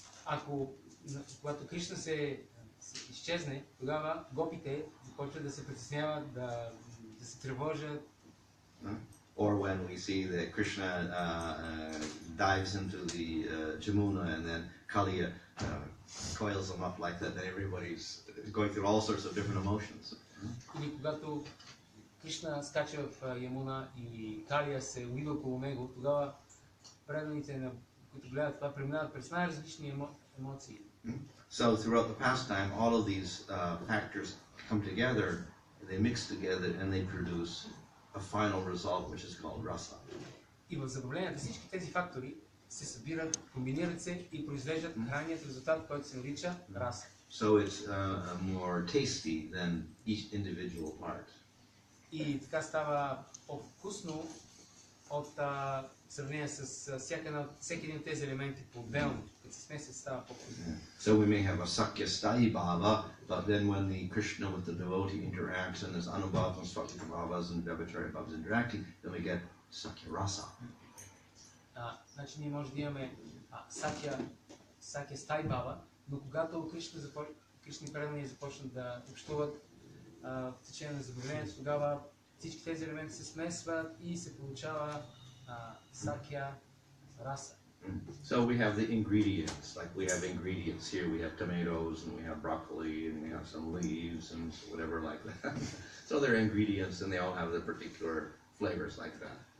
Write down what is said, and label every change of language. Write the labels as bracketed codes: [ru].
[bg] Ако когато Кришна се изчезне, тогава гопите започват да се притесняват, да се тревожат. [en] Or when we see that Krishna dives into the Jamuna and then Kaliya coils them up like that, then everybody's going through all sorts of different emotions. [bg] Или когато Кришна скача в Ямуна и Калия се увива около него, тогава преданите, които гледат това, преминават през най-различни емоции. [en] So throughout the pastime, all of these factors come together, they mix together, and they produce a final result, which is called rasa. [bg] И в забавленията всички тези фактори се събират, комбинират се и произвеждат крайният резултат, който се нарича раса. [en] So it's more tasty than each individual part. [bg] И така става по-вкусно от сравнение с всеки един от тези елементи по-отделно. Като се смесят, става по-вкусно. [en] So we may have a Sakya Sthai Bhava, but then when the Krishna with the devotee interacts and there's Anubhavas and Svatika Bhavas and Vyabhachari Bhavas interacting, then we get Sakya Rasa. [bg] Значи ние може да имаме Sakya Sthai Bhava, но когато Кришни предани започнат да общуват в течение на забавлението, тогава всички тези елементи се смесват и се получава Sakya Rasa. [en] So we have the ingredients, like we have ingredients here, we have tomatoes and we have broccoli and we have some leaves and whatever like that. So they're ingredients and they all have their particular flavors like that.